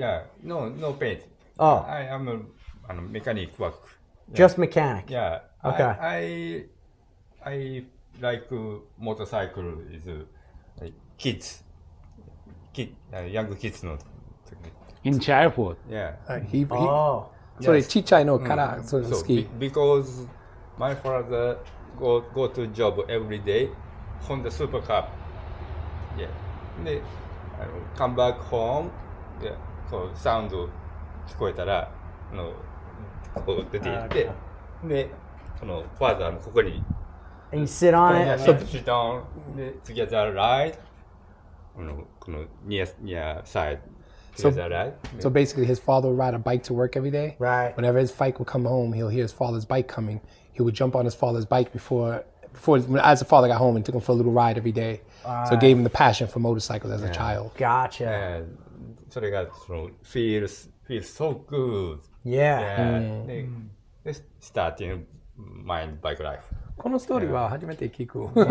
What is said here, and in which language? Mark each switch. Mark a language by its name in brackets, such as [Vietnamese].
[English] Yeah. No paint. Oh. I am a mechanic work. Just mechanic. Yeah. Okay. I like motorcycle is like young kids の In childhood. Yeah. [Japanese] それちっちゃいのからそれ好き。 [English] Because my father go to job every day on the super car. Yeah. で、come back home. Yeah. [Japanese] そうサウンド聞こえたらこう出て行ってでそのファーザーのここに。 [English] And you sit on it? Sit down together, ride. near side. Is that right? So basically, his father would ride a bike to work every day. Right. Whenever his bike would come home, he'll hear his father's bike coming. He would jump on his father's bike before as the father got home and took him for a little ride every day. So it gave him the passion for motorcycles as a child. Gotcha. And それがfeels so good. Yeah. They starting my bike life. [Japanese] このストーリーは初めて聞く。